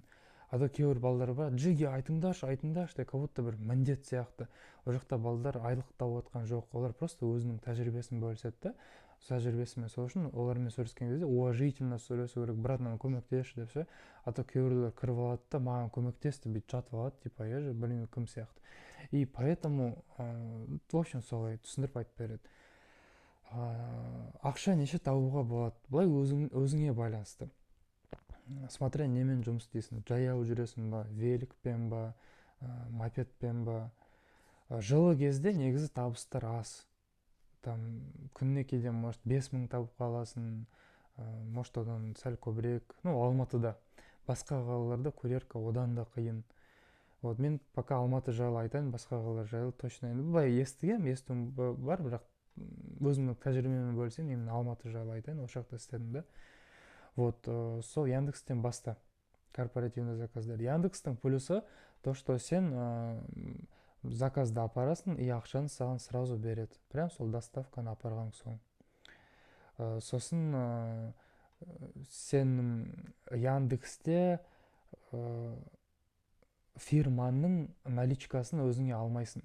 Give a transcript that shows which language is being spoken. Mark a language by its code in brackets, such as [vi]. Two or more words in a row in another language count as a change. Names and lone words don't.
[kk] А то кейбір балдар бар, джиге айтыңдаршы, айтыңдаршы деп, [ru] как будто [kk] бір міндет сияқты. Ол жақта балдар айлықтап отқан жоқ, олар просто өзінің тәжірибесін бөліседі да, тәжірибесімен. Сол үшін олармен сөйлескен кезде уважительно сөйлесу керек, брат, маған көмектесші деп ше. А то кейбіреулер кіріп алады да, маған көмектес деп бүйтіп жатып алады, [ru] типа я же [kk] білмеймін кім сияқты. [ru] И поэтому в общем [kk] солай түсіндіріп айтып береді. Ақша неше табуға болады, былай өзіңе байланысты. Смотря немен жұмыс істейсің, жаяу жүресің ба, великпен ба, мопедпен ба. Жылы кезде негізі табыстар аз. Там күніне кейде может 5000 табып қаласың, может одан сәл көбірек. Ну, Алматыда. Басқа қалаларда курьерка одан да қиын. Вот мен пока Алматы жайлы айтайын, басқа қалалар жайлы точно енді былай естуім бар, бірақ өзімнің тәжірибеммен бөлісейін, мен Алматы жайлы айтайын, ол жақта істедім да. Вот сол Яндекстен баста корпоративный заказдар. Яндекстің [ru] плюсы то, что [kk] сен заказды апарасың и ақшаны саған сразу береді. Прям сол доставканы апарған соң. Сосын сен Яндексте фирманың наличкасын өзіңе алмайсың.